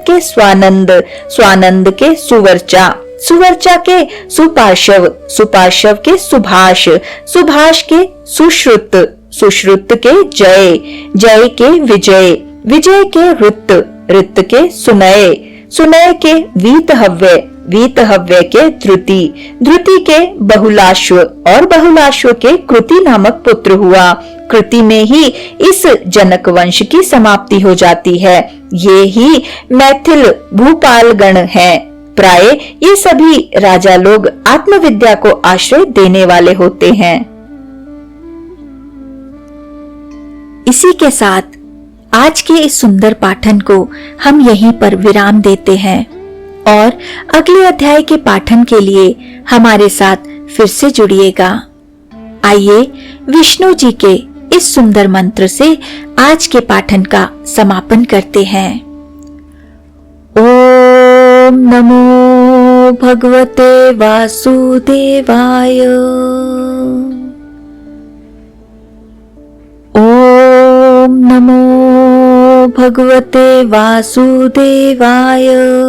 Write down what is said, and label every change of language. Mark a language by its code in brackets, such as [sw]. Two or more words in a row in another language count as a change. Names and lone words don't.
[hi] के स्वानंद, स्वानंद के सुवर्चा, सुवर्चा के सुपार्श्व, सुपार्श्व के सुभाष, सुभाष के सुश्रुत, सुश्रुत के जय, जय के विजय, विजय के ऋत, ऋत के सुनय, सुनय के वीतहव्य, वीतहव्य के ध्रुति, ध्रुति के बहुलाश्व और बहुलाश्व के कृति नामक पुत्र हुआ। कृति में ही इस जनक वंश की समाप्ति हो जाती है। ये ही मैथिल भूपाल गण है। प्राय ये सभी राजा लोग आत्मविद्या को आश्रय देने वाले होते हैं। इसी के साथ आज के इस सुंदर पाठन को हम यहीं पर विराम देते हैं और अगले अध्याय के पाठन के लिए हमारे साथ फिर से जुड़िएगा। आइए विष्णु जी के इस सुंदर मंत्र से आज के पाठन का समापन करते हैं। [sa] ओम नमो भगवते वासुदेवाय। ओम नमो भगवते वासुदेवाय।